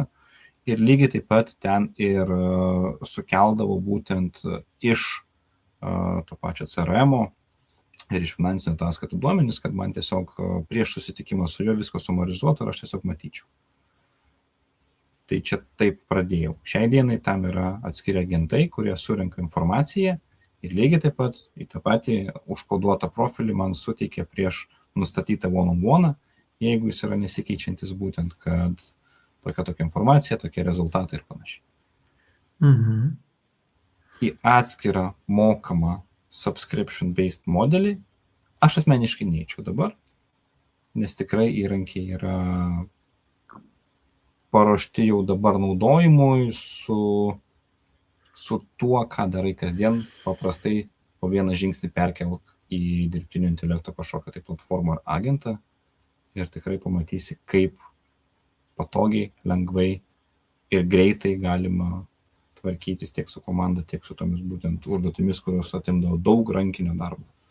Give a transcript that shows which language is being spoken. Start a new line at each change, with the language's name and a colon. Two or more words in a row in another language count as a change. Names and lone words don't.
Lithuanian: Ir lygiai taip pat ten ir sukeldavo būtent iš to pačio CRM-o ir iš finansinio ataskaitų duomenys, kad man tiesiog prieš susitikimą su juo viską sumarizuotų ir aš tiesiog matyčiau. Tai čia taip pradėjau. Šiai dienai tam yra atskiri agentai, kurie surenka informaciją ir lygiai taip pat į tą patį užkoduotą profilį man suteikia prieš nustatytą one-on-one, jeigu jis yra nesikeičiantis būtent, kad tokia informacija, tokie rezultatai ir panašiai. Į atskirą mokamą subscription-based modelį aš asmeniškai neįčiau dabar, nes tikrai įrankiai yra paruošti jau dabar naudojimui su tuo, ką darai kasdien, paprastai po vieną žingsnį perkelk į dirbtinio intelekto kažkokią tai platformą ar agentą ir tikrai pamatysi, kaip patogiai, lengvai ir greitai galima tvarkytis tiek su komanda, tiek su tomis būtent užduotimis, kurios atimdavo daug rankinio darbo.